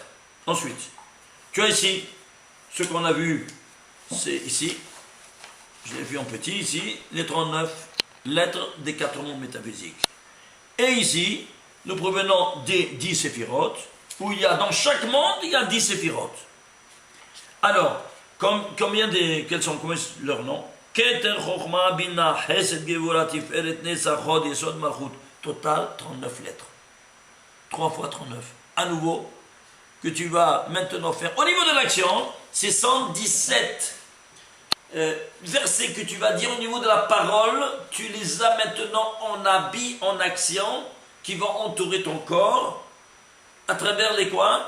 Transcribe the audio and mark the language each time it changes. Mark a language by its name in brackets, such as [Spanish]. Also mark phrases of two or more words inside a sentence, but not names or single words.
[French] Ensuite, tu as ici, ce qu'on a vu, c'est ici, je l'ai vu en petit ici, les 39 lettres des 4 mondes métaphysiques. Et ici, nous provenons des 10 séphirotes, où il y a dans chaque monde, il y a 10 séphirotes. Alors, quels sont leurs noms? [Hebrew] כתר, חכמה, בינה, חסד, גבורה, תפארת, נצח, הוד, יסוד, מלכות. [French] Total, 39 lettres. 3 fois 39. À nouveau, que tu vas maintenant faire. Au niveau de l'action, c'est 117 versets que tu vas dire au niveau de la parole, tu les as maintenant en habit, en action, qui vont entourer ton corps, à travers les quoi?